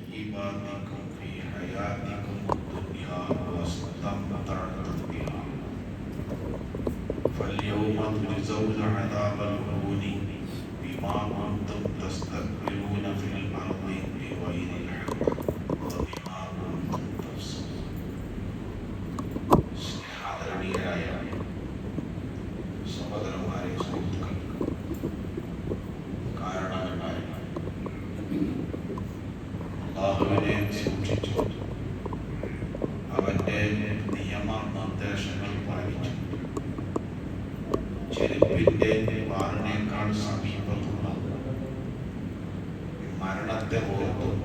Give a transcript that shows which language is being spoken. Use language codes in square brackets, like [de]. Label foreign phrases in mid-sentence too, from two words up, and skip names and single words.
[ar] طيباتكم في حياتكم الدنيا واستمتعتم بها فاليوم تجزون عذاب الهون بما كنتم تستكبرون في الأرض بغير الحق وبما كنتم تفسقون. [ml] ആദരണീയരായ സഹോദരന്മാരെ, സുഹൃത്തുക്കൾ, കാരണവന്മാരെ, അല്ലാഹുവിനെ സൂക്ഷിച്ചു അവന്റെ നിയമ നിർദ്ദേശങ്ങൾ പാലിച്ചു ചെരുപ്പിന്റെ വാറിനേക്കാൾ സമീപത്തുള്ള മരണത്തെ ഓർത്തു